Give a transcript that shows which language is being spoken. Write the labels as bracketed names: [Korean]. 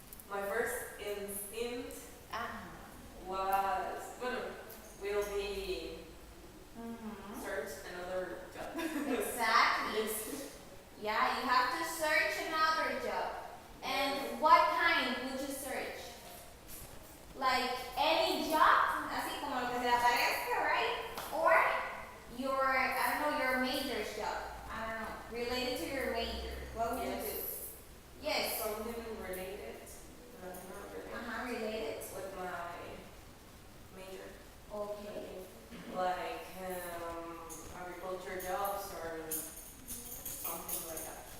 [English] My first instinct was, will be search another job. Exactly. Yes. Yeah, you have to search another job. And what kind would you search? Like any job, [Spanish] así como lo que se le aparezca, right? [English] Or your major's job. I don't know, related to your major. What would you do? Yes. Something related, not related, Related. with my major. Okay. Like agriculture jobs or something like that.